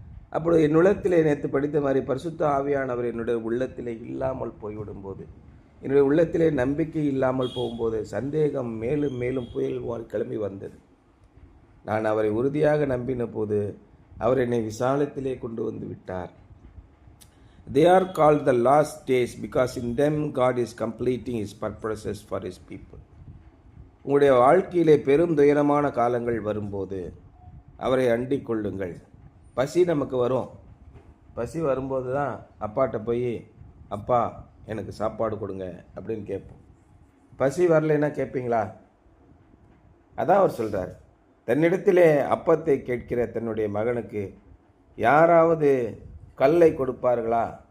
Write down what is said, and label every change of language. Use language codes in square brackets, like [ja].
[ta] அப்படி என் உள்ளத்திலே நேற்று படித்த மாதிரி பரிசுத்த ஆவியானவர் என்னுடைய உள்ளத்திலே இல்லாமல் போய்விடும்போது, என்னுடைய உள்ளத்திலே நம்பிக்கை இல்லாமல் போகும்போது சந்தேகம் மேலும் மேலும் புயல் கிளம்பி வந்தது. நான் அவரை உறுதியாக நம்பின போது அவர் என்னை விசாலத்திலே கொண்டு வந்து விட்டார். [en] They are called the last days because in them God is completing his purposes for his people. [ta] உங்களுடைய வாழ்க்கையிலே பெரும் துயரமான காலங்கள் வரும்போது அவரை அண்டிக் கொள்ளுங்கள். பசி நமக்கு வரும். பசி வரும்போது தான் அப்பாட்ட போய், அப்பா எனக்கு சாப்பாடு கொடுங்க அப்படின்னு கேட்போம். பசி வரலைன்னா கேட்பீங்களா? அதான் அவர் சொல்கிறார், தன்னிடத்திலே அப்பத்தை கேட்கிற தன்னுடைய மகனுக்கு யாராவது கல்லை கொடுப்பார்களா?